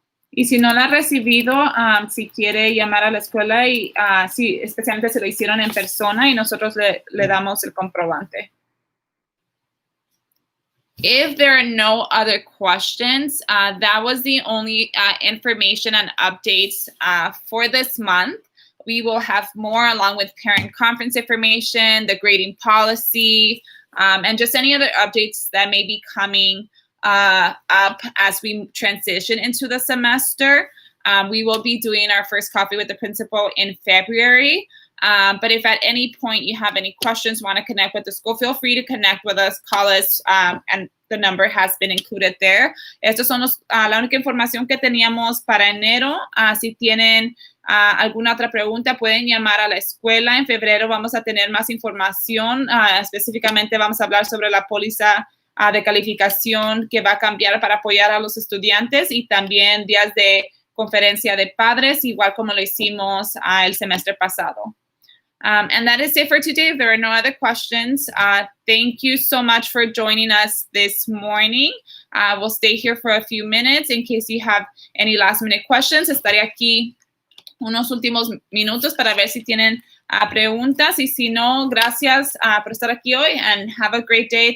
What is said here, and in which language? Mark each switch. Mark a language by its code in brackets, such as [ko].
[es] Y si no la ha recibido, si quiere llamar a la escuela y sí, especialmente si lo hicieron en persona y nosotros le damos el comprobante. [en] If there are no other questions, that was the only information and updates for this month. We will have more along with parent conference information, the grading policy, and just any other updates that may be coming up as we transition into the semester. We will be doing our first coffee with the principal in February. But if at any point you have any questions, want to connect with the school, feel free to connect with us, call us, and the number has been included there. [es] Estos son la única información que teníamos para enero. Si tienen alguna otra pregunta, pueden llamar a la escuela. En febrero vamos a tener más información. Específicamente vamos a hablar sobre la póliza de calificación que va a cambiar para apoyar a los estudiantes y también días de conferencia de padres, igual como lo hicimos el semestre pasado. [en] And that is it for today. If there are no other questions, thank you so much for joining us this morning. We'll stay here for a few minutes in case you have any last minute questions. [es] Estaré aquí unos últimos minutos para ver si tienen preguntas y si no, gracias por estar aquí hoy [en] and have a great day.